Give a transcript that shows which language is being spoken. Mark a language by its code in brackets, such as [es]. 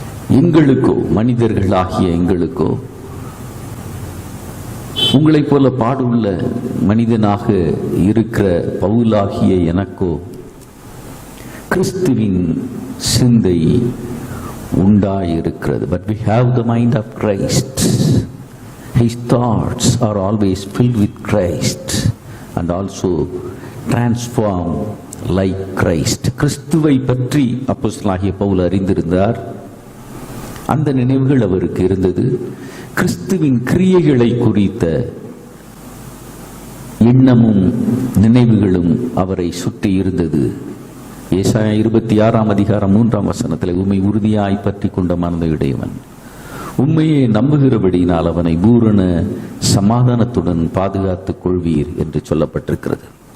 [ta] எங்களுக்கோ, மனிதர்களாகிய எங்களுக்கோ, உங்களைப் போல பாடுள்ள மனிதனாக இருக்கிற பவுலாகிய எனக்கோ கிறிஸ்துவின் சிந்தை உண்டாயிருக்கிறது. [en] But we have the mind of Christ. His thoughts are always filled with Christ and also transformed like Christ. [ta] கிறிஸ்துவை பற்றி அப்போஸ்தலனாகிய பவுல் அறிந்திருந்தார். அந்த நினைவுகள் அவருக்கு இருந்தது. கிறிஸ்துவின் கிரியைகளை குறித்த எண்ணமும் நினைவுகளும் அவரை சுற்றி இருந்தது. ஏசாயா 26 அதிகாரம் 3 வசனத்தில், உம்மை உறுதியாய் பற்றி கொண்ட மனதையுடையவன் உண்மையை நம்புகிறபடியினால் அவனை பூரண சமாதானத்துடன் பாதுகாத்துக் கொள்வீர் என்று சொல்லப்பட்டிருக்கிறது.